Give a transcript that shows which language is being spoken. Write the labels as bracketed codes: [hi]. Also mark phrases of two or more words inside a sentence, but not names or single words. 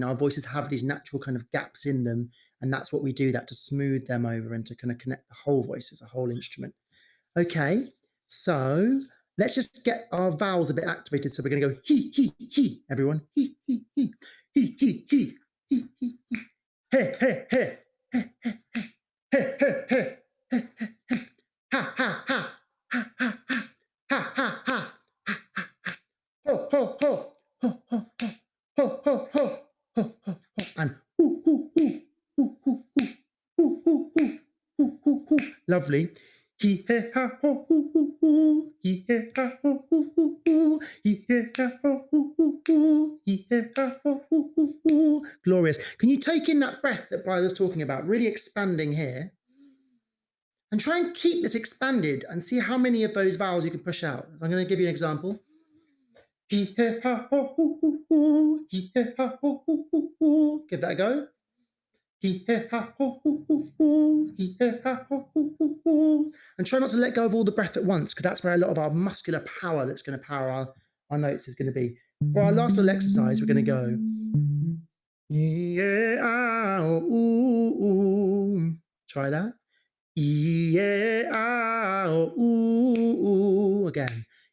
[en] Our voices have these natural kind of gaps in them. And that's what we do, that to smooth them over and to kind of connect the whole voice as a whole instrument. Okay, so let's just get our vowels a bit activated. So we're going to go he, everyone. He, he, he, he, he, he, he, he, he, he, he, he, he, he, he, he, he, ha, ha, ha, ha, ha, ha, ha, ha, ha, ho, ho, ho, ho, ho, ho, ho, ho, ho, ho, ho, and hoo, hoo, hoo. Lovely. He he ha ho hoo hoo hoo. He he ha ho hoo hoo hoo. He he ha ho hoo hoo hoo. He he ha ho hoo hoo hoo. Glorious. Can you take in that breath that Blythe was talking about? Really expanding here. And try and keep this expanded and see how many of those vowels you can push out. I'm going to give you an example. He he ha ho hoo hoo hoo. He he ha ho hoo hoo hoo. Give that a go. He he ha ho hoo hoo hoo. He he ha ho hoo hoo hoo. And try not to let go of all the breath at once, because that's where a lot of our muscular power that's going to power our notes is going to be. For our last little exercise, we're going to go. Yeah, ah, ooh, ooh. Try that. Yeah, ah, ooh, ooh. Again.